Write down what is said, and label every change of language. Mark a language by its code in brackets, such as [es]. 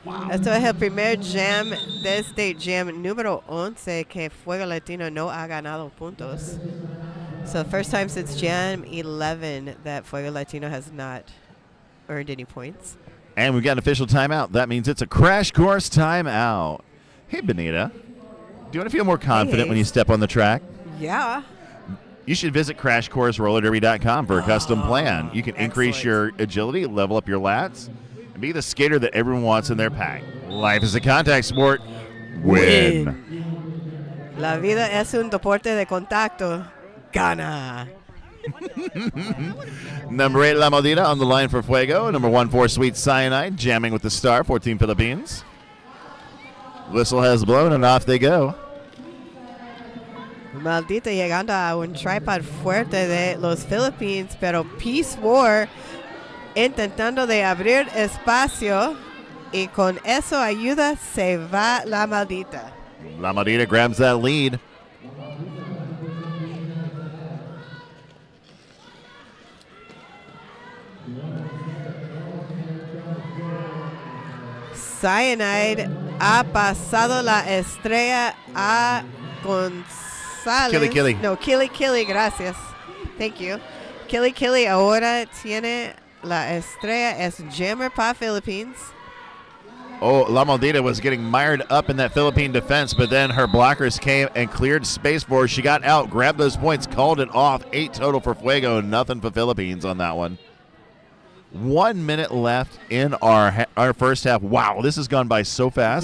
[es] Esto es el primer jam desde jam número 11 que Fuego Latino no ha ganado puntos. [en] So the first time since jam 11 that Fuego Latino has not earned any points. And we've got an official timeout. That means it's a crash course timeout. Hey, Benita. Do you want to feel more confident when you step on the track? Yeah. You should visit CrashCourseRollerDerby.com for a custom plan. You can increase your agility, level up your lats, and be the skater that everyone wants in their pack. Life is a contact sport. Win. [es] La vida es un deporte de contacto. Gana. [en] Number 8, La Maldita on the line for Fuego. Number 14, Sweet Cyanide, jamming with the star for Team Philippines. Whistle has blown and off they go. [es] Maldita llegando a un tripod fuerte de los Philippines, pero Peace War intentando de abrir espacio y con eso ayuda se va La Maldita. [en] La Maldita grabs that lead. [es] Cyanide ha pasado la estrella a González. Killy. No, Killy, gracias. [en] Thank you. [es] Killy ahora tiene la estrella es jammer para Philippines. [en] Oh, La Maldita was getting mired up in that Philippine defense, but then her blockers came and cleared space for her. She got out, grabbed those points, called it off. 8 total for Fuego, nothing for Philippines on that one. 1 minute left in our first half. Wow, this has gone by so fast.